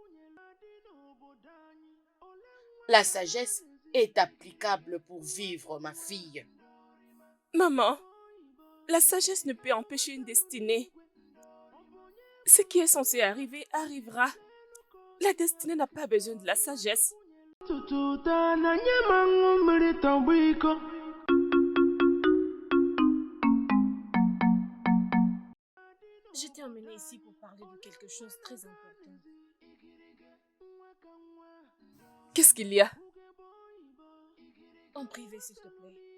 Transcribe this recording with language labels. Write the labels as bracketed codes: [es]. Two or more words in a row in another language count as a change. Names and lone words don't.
[fr] La sagesse est applicable pour vivre, ma fille. Maman, la sagesse ne peut empêcher une destinée. Ce qui est censé arriver arrivera. La destinée n'a pas besoin de la sagesse. [ig] Tututa na nye ma ṅụ mmiri tọgbọ iko. [fr] Je t'ai emmené ici pour parler de quelque chose de très important. Qu'est-ce qu'il y a? En privé, s'il te plaît.